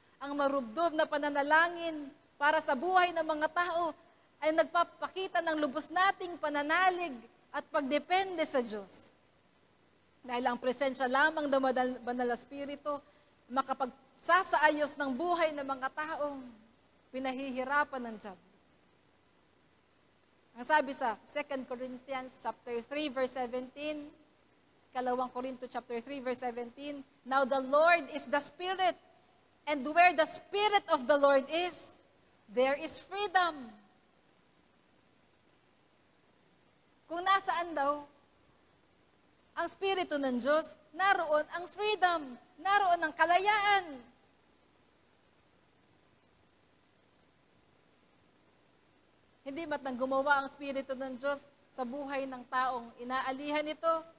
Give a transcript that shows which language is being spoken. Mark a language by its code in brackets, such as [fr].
[tl] Ang marubdob na pananalangin para sa buhay ng mga tao ay nagpapakita ng lubos nating pananalig at pagdepende sa Diyos. Dahil ang presensya lamang ng Banal na Espiritu makapagsasaayos ng buhay ng mga taong pinahihirapan ng diablo. Ang sabi sa [en] 2 Corinthians chapter 3 verse 17, 2 Corinto chapter 3 verse 17, now the Lord is the Spirit, and where the Spirit of the Lord is, there is freedom. [tl] Kung nasaan daw ang Espiritu ng Diyos, naroon ang freedom, naroon ang kalayaan. Hindi matang gumawa ang Espiritu ng Diyos sa buhay ng taong inaalihan ito.